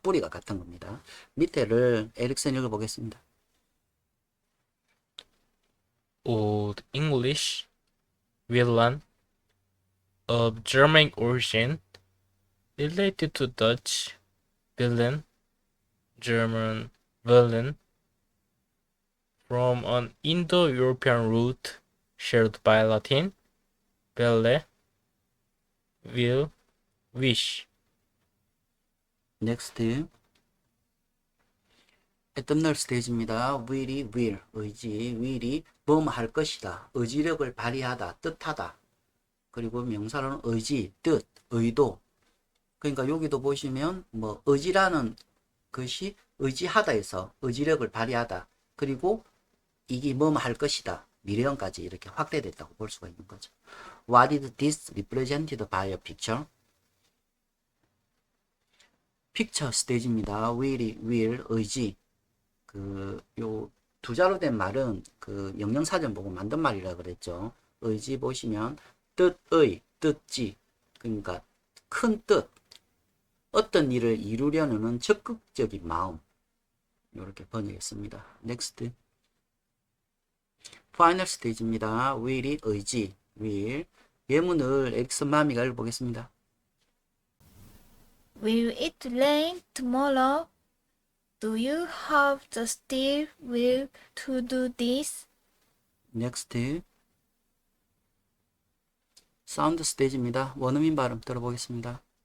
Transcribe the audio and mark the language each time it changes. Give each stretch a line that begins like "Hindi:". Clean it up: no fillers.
Korean: 뿌리가 같은 겁니다. 밑에를 에릭슨 읽어보겠습니다.
English: Old English villain of German origin related to Dutch villain, German villain from an Indo-European root shared by Latin, belle, will, wish.
Korean: 넥스트. 애덤널 스테이지입니다. will이 will 의지, will이 뭐뭐 할 것이다, 의지력을 발휘하다, 뜻하다. 그리고 명사로는 의지, 뜻, 의도. 그러니까 여기도 보시면 뭐 의지라는 것이 의지하다에서 의지력을 발휘하다. 그리고 이게 뭐뭐 할 것이다. 미래형까지 이렇게 확대됐다고 볼 수가 있는 거죠.
English: What is this represented by a picture?
Korean: 픽처 스테이지입니다. will 의지. 요 두 자로 된 말은 그 영영사전 보고 만든 말이라 그랬죠. 의지 보시면 뜻의, 뜻지. 그러니까 큰 뜻. 어떤 일을 이루려는 적극적인 마음. 이렇게 번역했습니다. 넥스트. 파이널 스테이지입니다. will이 의지, will. 예문을 에릭슨 마미가 읽어보겠습니다.
English: Will it rain tomorrow? Do you have the steel will to do this?
Korean: 넥스트. 사운드 스테이지입니다. 원어민 발음 들어보겠습니다.